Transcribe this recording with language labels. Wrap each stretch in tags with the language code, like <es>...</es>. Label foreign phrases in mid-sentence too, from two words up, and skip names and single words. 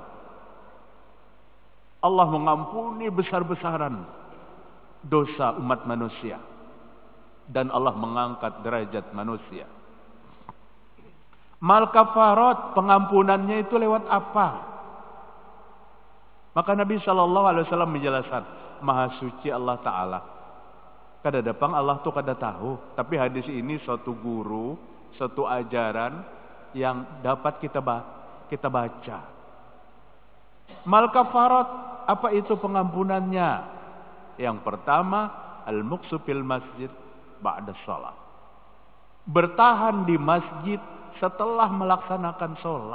<id>Allah mengampuni besar-besaran dosa umat manusia dan Allah mengangkat derajat manusia.</id> <ar>Mal kafarat,</ar> <id>pengampunannya itu lewat apa? Maka Nabi SAW menjelaskan, Maha suci Allah Ta'ala.</id> <bjn>Kada dapang Allah tuh kada tahu.</bjn> <id>Tapi hadis ini suatu guru, suatu ajaran yang dapat kita baca.</id> <ar>Mal kafarat,</ar> <id>apa itu pengampunannya?</id> <ar>Yang pertama, al-muqsu fil masjid ba'da shalah.</ar> <id>Bertahan di masjid setelah melaksanakan sholat.</id>